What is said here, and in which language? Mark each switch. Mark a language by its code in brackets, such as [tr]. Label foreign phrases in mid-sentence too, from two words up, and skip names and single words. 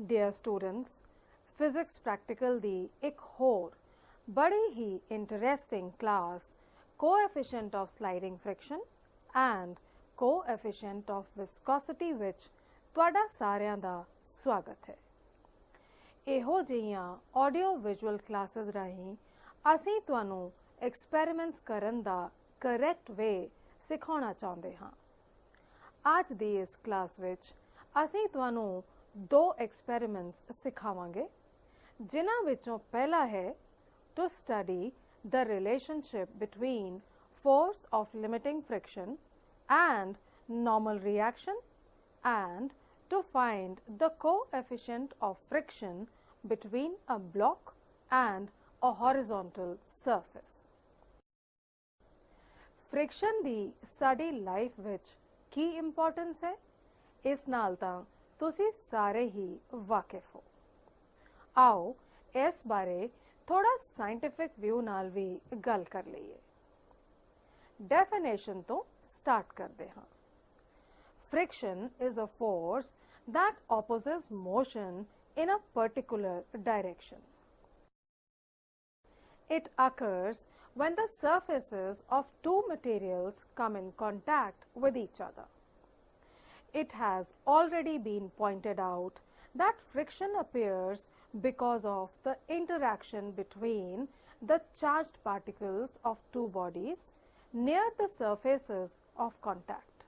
[en] dear students, physics practical [pa] ਦੀ ਇੱਕ ਹੋਰ ਬੜੀ ਹੀ [en] interesting class coefficient of sliding friction and coefficient of viscosity [pa] ਵਿੱਚ ਤੁਹਾਡਾ ਸਾਰਿਆਂ ਦਾ ਸਵਾਗਤ ਹੈ। ਇਹੋ ਜਿਹੀਆਂ [en] audio visual classes [pa] ਰਾਹੀਂ ਅਸੀਂ ਤੁਹਾਨੂੰ experiments ਕਰਨ ਦਾ [en] correct way [pa] ਸਿਖਾਉਣਾ ਚਾਹੁੰਦੇ ਹਾਂ। ਅੱਜ ਦੀ ਇਸ ਕਲਾਸ ਵਿੱਚ ਅਸੀਂ ਤੁਹਾਨੂੰ ਦੋ experiments ਸਿਖਾਵਾਂਗੇ ਜਿਨ੍ਹਾਂ ਵਿੱਚੋਂ ਪਹਿਲਾ ਹੈ [en] to study the relationship between force of limiting friction and normal reaction and to find the coefficient of friction between a block and a horizontal surface. [pa] Friction ਦੀ ਸਾਡੀ ਲਾਈਫ ਵਿੱਚ ਕੀ ਇੰਪੋਰਟੈਂਸ ਹੈ ਇਸ ਨਾਲ ਤਾਂ ਤੁਸੀਂ ਸਾਰੇ ਹੀ ਵਾਕਿਫ ਹੋ। ਆਓ ਇਸ ਬਾਰੇ ਥੋੜਾ [en] scientific view [pa] ਨਾਲ ਵੀ ਗੱਲ ਕਰ ਲਈਏ। ਡੈਫੀਨੇਸ਼ਨ ਤੋਂ ਸਟਾਰਟ ਕਰਦੇ ਹਾਂ। [en] Friction is a force that opposes motion in a particular direction. It occurs when the surfaces of two materials come in contact with each other. It has already been pointed out that friction appears because of the interaction between the charged particles of two bodies near the surfaces of contact.